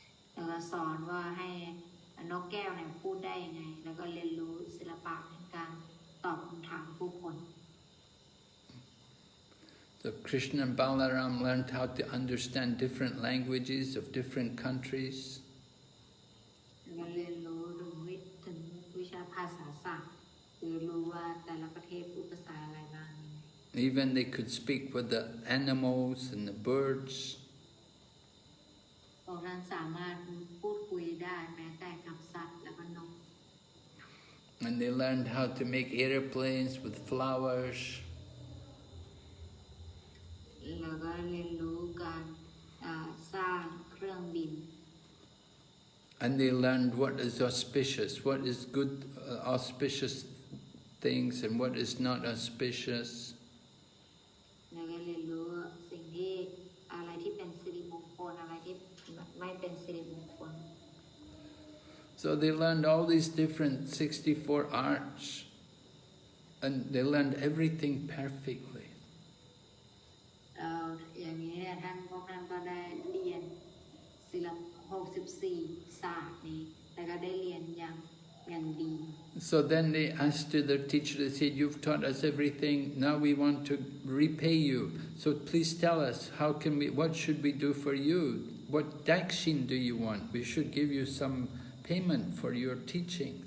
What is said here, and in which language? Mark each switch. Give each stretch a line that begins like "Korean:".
Thai: แล้วก็สอนว่าให้นกแก้วเนี่ยพูดได้ยังไงแล้วก็เรียนรู้ศิลปะในการตอบคำถามผู้คน
English: So Krishna and Balaram learned how to understand different languages of different countries.
Thai: แล้วก็เรียนรู้ถึงวิชาภาษาศาสตร์คือรู้ว่าแต่ละประเทศพูดภาษาอะไรบ้าง
English: Even they could speak with the animals and the birds.
Thai: พวกนั้นสามารถพูดคุยได้แม้แต่กับสัตว์และก็นก
English: And they learned how to make airplanes with flowers.
Thai: แล้วก็เรียนรู้การสร้างเครื่องบิน
English: And they learned what is auspicious, what is good, auspicious things, and what is not auspicious.
Thai: แล้วก็เรียนรู้สิ่งที่อะไรที่เป็นสิริมงคลอะไรที่ไม่เป็นสิริมงคล
English: So they learned all these different 64 arts, and they learned everything perfectly.
Thai: อย่างนี้เนี่ยพวกท่านก็ได้เรียนศิลปะ64 ศาสตร์นี้แล้วก็ได้เรียนอย่างดี
English: So then they asked to their teacher, they said, "You've taught us everything, now we want to repay you. So please tell us, what should we do for you? What dakshin do you want? We should give you some payment for your teaching.